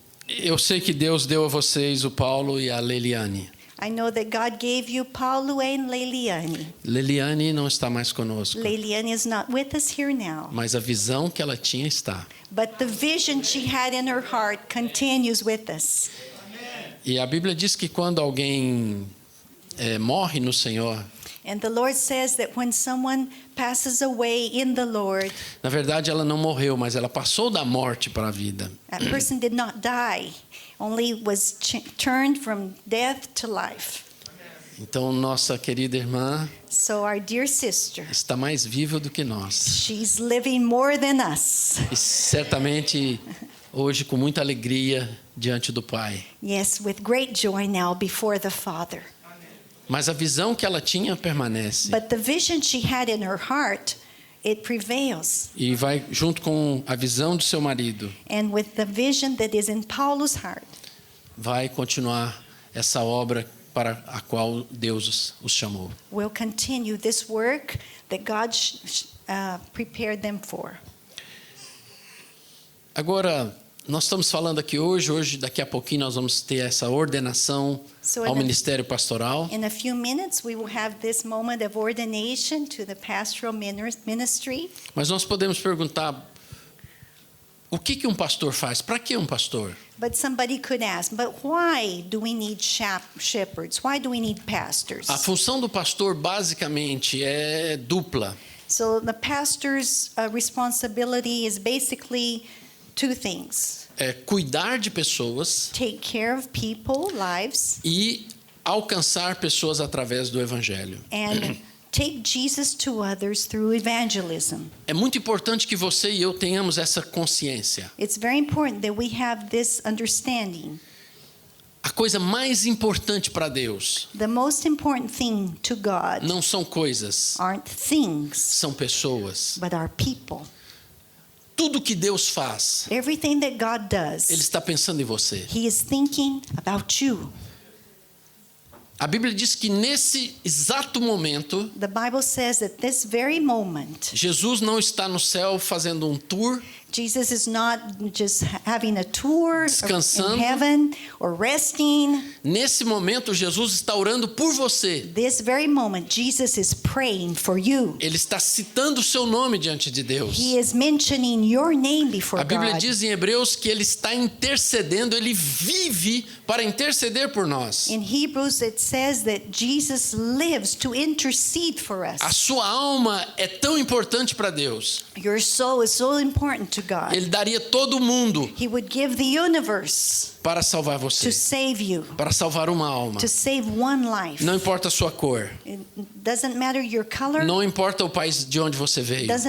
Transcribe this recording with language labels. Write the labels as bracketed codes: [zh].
[pt] Eu sei que Deus deu a vocês o Paulo e a Leliane. [en] I know that God gave you Paulo and Leiliane. [pt] Leliane não está mais conosco, [en] Leiliane is not with us here now, [pt] mas a visão que ela tinha está. [en] but the vision she had in her heart continues with us. [pt] E a Bíblia diz que quando alguém morre no Senhor, [en] And the Lord says that when someone passes away in the Lord, [pt] na verdade ela não morreu, mas ela passou da morte para a vida. [en] that person did not die, only was turned from death to life. [pt] Então nossa querida irmã [en] So our dear sister, [pt] está mais viva do que nós. [en] she's living more than us. [pt] E certamente hoje com muita alegria diante do Pai. [en] Yes, with great joy now before the Father. [pt] Mas a visão que ela tinha permanece. [en] But the vision she had in her heart, it prevails. [pt] E vai junto com a visão do seu marido. [en] And with the vision that is in Paulo's heart, [pt] vai continuar essa obra para a qual Deus os chamou. [en] will continue this work that God prepared them for. [pt] Agora, nós estamos falando aqui hoje, daqui a pouquinho nós vamos ter essa ordenação ao ministério pastoral. [en] In a few minutes, we will have this moment of ordination to the pastoral ministry. [pt] Mas nós podemos perguntar, o que um pastor faz? Para que um pastor? [en] But somebody could ask, but why do we need shepherds? Why do we need pastors? [pt] A função do pastor basicamente é dupla. [en] So the pastor's responsibility is basically two things. [pt] É cuidar de pessoas [en] Take care of people, lives, [pt] e alcançar pessoas através do evangelho. [en] and take Jesus to others through evangelism. [pt] É muito importante que você e eu tenhamos essa consciência. [en] It's very important that we have this understanding. [pt] A coisa mais importante para Deus [en] The most important thing to God [pt] não são coisas, [en] aren't things, [pt] são pessoas. [en] but are people. [pt] Tudo que Deus faz, [en] Everything that God does, [pt] Ele está pensando em você. [en] He is thinking about you. [pt] A Bíblia diz que nesse exato momento, [en] The Bible says that this very moment, [pt] Jesus não está no céu fazendo um tour, [en] Jesus is not just having a tour [pt] Descansando. [en] in heaven or resting. [pt] nesse momento Jesus está orando por você. [en] This very moment, Jesus is praying for you. [pt] Ele está citando o seu nome diante de Deus. [en] He is mentioning your name before [pt] A Bíblia [en] God. [pt] diz em Hebreus que ele está intercedendo, ele vive para interceder por nós. [en] In Hebrews, it says that Jesus lives to intercede for us. [pt] A sua alma é tão importante para Deus. [en] Your soul is so important to God. [pt] Ele daria todo mundo [en] He would give the universe [pt] para salvar [en] to [pt] você, [en] save you, [pt] para salvar uma alma. [en] to save one life. [pt] Não importa a sua cor, [en] It doesn't matter your color. [pt] não importa o país de onde você veio.